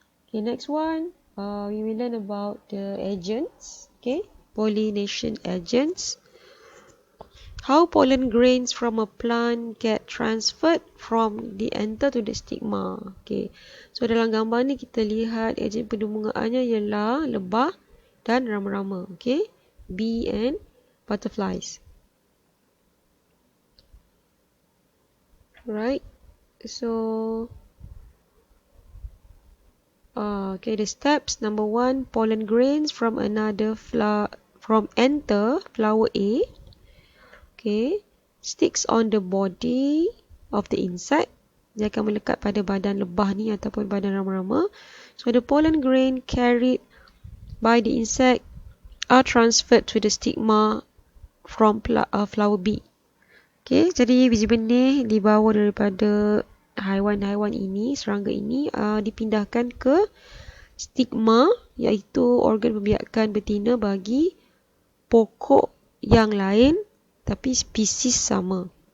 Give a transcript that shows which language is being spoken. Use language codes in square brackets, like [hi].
[en] Okay, next one, we will learn about the agents. Okay, pollination agents. How pollen grains from a plant get transferred from the anther to the stigma. [ms] Okay, so dalam gambar ni kita lihat ejen pendemungaannya ialah lebah dan rama-rama. [en] Okay, bee and butterflies. Right, so okay, the steps. Number one, pollen grains from another from anther, flower A. Okay, sticks on the body of the insect. [ms] Dia akan melekat pada badan lebah ni ataupun badan rama-rama. [en] So the pollen grain carried by the insect are transferred to the stigma from flower B. [ms] Okay, jadi biji benih dibawa daripada haiwan-haiwan ini, serangga ini, dipindahkan ke stigma, iaitu organ pembiakan betina bagi pokok yang lain tapi spesies sama.